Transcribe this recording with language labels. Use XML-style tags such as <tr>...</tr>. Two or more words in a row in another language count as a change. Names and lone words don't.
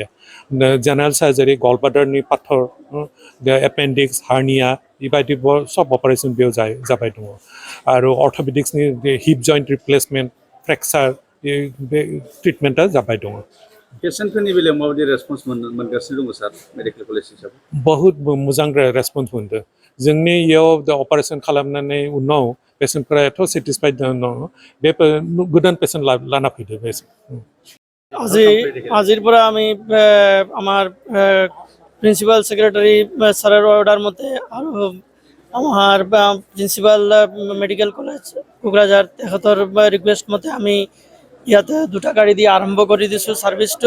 <en>general surgery,</en> <brx>गलब्लाडारनि पाथर, एपेन्डिक्स, हार्निया बेबायदि सब अपारेशन बेयाव जाबाय दङ आरो अर्थ'पेडिक्सनि</brx> <en>hip joint replacement,</en> <brx>फ्रेक्चार बे ट्रिटमेन्टआ जाबाय दङ। पेसेन्टफोरनि बेलायाव माबायदि रेसपन्स मोनगासिनो दङ सार मेडिकेल कलेज हिसाबै? बहुत मोजां रेसपन्स मोनदों। जोंनि इयाव अपारेशन खालामनानै उनाव पेसेन्टफोरा एथ' सेटिसफाइड दङ, बे गोदान पेसेन्ट लाना फैदो।</brx> <as>আজিৰ পৰা আমি আমাৰ</as> <en>principal secretary</en> <as>স্যারের অর্ডার মতে আৰু আমার প্রিন্সিপাল মেডিকেল কলেজ কোকরাঝার তেখেতৰ রিকুৱেষ্ট মতে আমি ইয়াতে দুটা গাড়ী দি আৰম্ভ কৰি দিছোঁ ছাৰ্ভিচটো।</as>